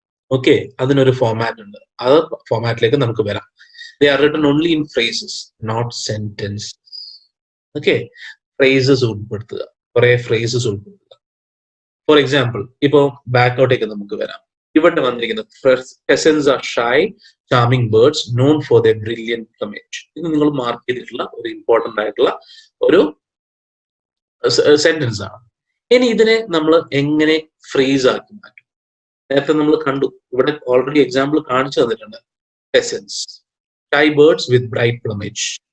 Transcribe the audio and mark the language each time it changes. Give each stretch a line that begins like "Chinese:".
Malayalam: Okay, അതിനൊരു format ഉണ്ട്. അത് ഫോമാറ്റിലേക്ക് നമുക്ക് വരാം.
English: They are written only in phrases, not sentence. Okay,
Malayalam: phrases ഉൾപ്പെടുത്തുക, കുറെ ഫ്രേസസ് ഉൾപ്പെടുത്തുക. ഫോർ എക്സാമ്പിൾ, ഇപ്പോ ബാക്കോട്ടേക്ക് നമുക്ക് വരാം. ഇവിടെ വന്നിരിക്കുന്നത്
English: pheasants are shy, charming birds known for their brilliant plumage.
Malayalam: ഇത് നിങ്ങൾ മാർക്ക് ചെയ്തിട്ടുള്ള ഒരു ഇമ്പോർട്ടന്റ് ആയിട്ടുള്ള ഒരു സെന്റൻസ് ആണ്. ഇനി ഇതിനെ നമ്മൾ എങ്ങനെ ഫ്രേസ് ആക്കി മാറ്റും? നേരത്തെ നമ്മൾ കണ്ടു, ഇവിടെ ഓൾറെഡി എക്സാമ്പിൾ കാണിച്ചു തന്നിട്ടുണ്ട്. pheasants.
English: shy birds with bright plumage.